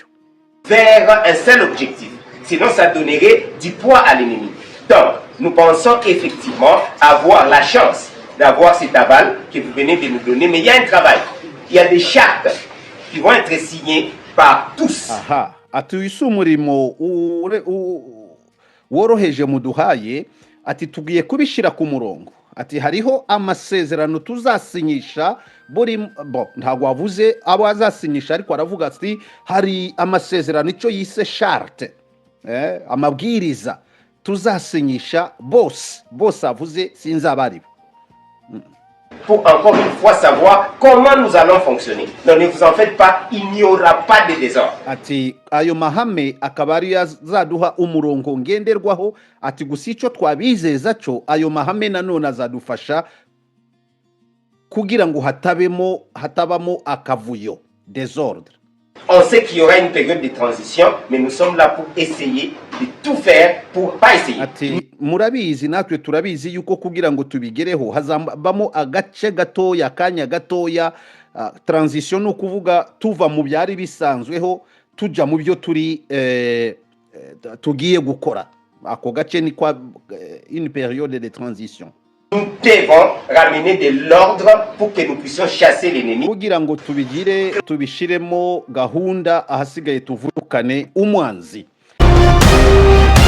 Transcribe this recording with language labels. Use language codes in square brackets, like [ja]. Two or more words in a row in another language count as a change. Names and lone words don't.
[fr] Vers un seul objectif. Sinon ça donnerait du poids à l'ennemi. Donc, nous pensons effectivement avoir la chance d'avoir cet aval que vous venez de nous donner. Mais il y a un travail. Il y a des chartes qui vont être signées par tous. [rw] Aha, ati uyu umurimo woroheje muduhaye, ati tugiye kubishira ku murongo. Ati hariho amasezerano tuzasinyisha ntabwo wavuze abo azasinyisha, ariko aravuga ati hari amasezerano icyo yise charte, amabwiriza tuzasinyisha bose avuze sinzabari. [fr] Pour encore une fois savoir comment nous allons fonctionner. Donc ne vous en faites pas, il n'y aura pas de désordre. [rw] Ati ayo mahame akaba ari yazaduha umurongo ngenderwaho, ati gusa icyo twabizeza cyo ayo mahame nanone azadufasha kugira ngo hatabamo akavuyo, désordre. [fr] On sait qu'il y aura une période de transition, mais nous sommes là pour essayer de tout faire pour pas essayer. [rw] Ati murabizi natwe turabizi yuko kugira ngo tubigereho hazambamo agace gatoya, akanya gatoya. Transition no kuvuga tuva mu byari bisanzweho tuja mu byo tugiye gukora. Ako gace ni kwa [fr] une période de transition. [rw] Nous devons ramener de l'ordre pour que nous puissions chasser l'ennemi. Kugira ngo tubishiremo gahunda ahasigaye tuvukane umwanzi.